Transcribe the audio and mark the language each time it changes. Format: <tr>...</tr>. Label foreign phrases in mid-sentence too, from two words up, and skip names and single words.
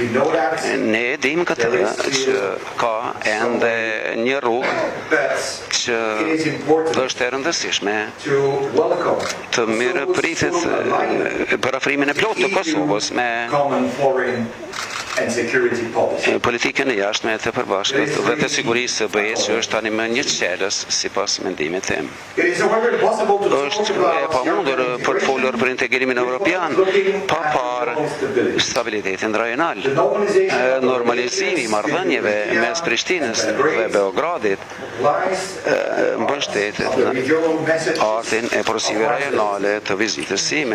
<sq>Ne dim këtë që ka ende një rrugë që është e rëndësishme të mirë pritet për afrimin e plotë të Kosovës me</sq> <en>and security policy.</en> <sq>Politikën e jashtme të përbashkët dhe të sigurisë së BE-s që është tani më një çelës sipas mendimit tim.</sq> <en>It is however possible to</en> <sq>Është e pamundur për të folur për integrimin evropian pa parë stabilitetin rajonal. Normalizimi i marrëdhënieve mes Prishtinës dhe Beogradit mbështetet në artin e porosive rajonale të vizitës sime.</sq>